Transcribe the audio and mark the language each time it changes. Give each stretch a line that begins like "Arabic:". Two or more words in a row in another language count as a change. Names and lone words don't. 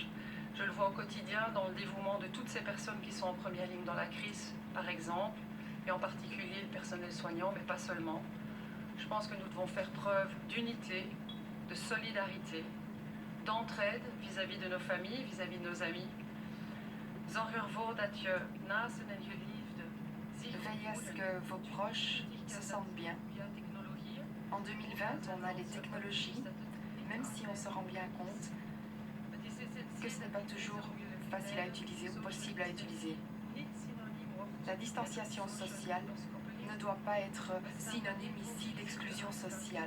French: Je le vois au quotidien dans le dévouement de toutes ces personnes qui sont en première ligne dans la crise, par exemple, et en particulier le personnel soignant, mais pas seulement. Je pense que nous devons faire preuve d'unité, de solidarité, d'entraide vis-à-vis de nos familles, vis-à-vis de nos amis.
Dutch: Zorg ervoor dat je naasten en geliefden zich
French: Veillez à ce que vos proches se sentent bien. En 2020, on a les technologies, même si on se rend bien compte que ce n'est pas toujours facile à utiliser ou possible à utiliser. La distanciation sociale ne doit pas être synonyme ici d'exclusion sociale.